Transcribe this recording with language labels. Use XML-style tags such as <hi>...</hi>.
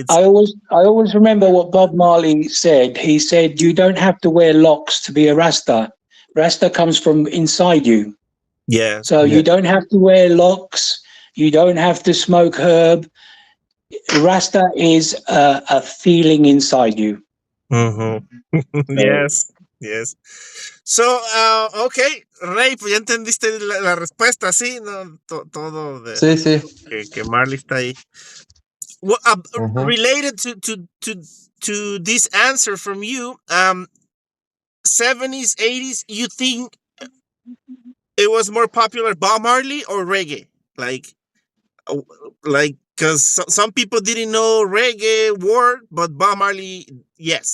<en>I always remember what Bob Marley said. He said, "You don't have to wear locks to be a Rasta. Rasta comes from inside you." Yeah. So you don't have to wear locks. You don't have to smoke herb. Rasta is a feeling inside you. Yes.</en> <es>So, okay, Rey, pues ya entendiste la respuesta, ¿sí? No, todo de Sí. que Marley está ahí.</es> <en>Well, related to this answer from you, 70s, 80s, you think it was more popular Bob Marley or reggae? Like, because some people didn't know reggae word, but Bob Marley, yes.</en>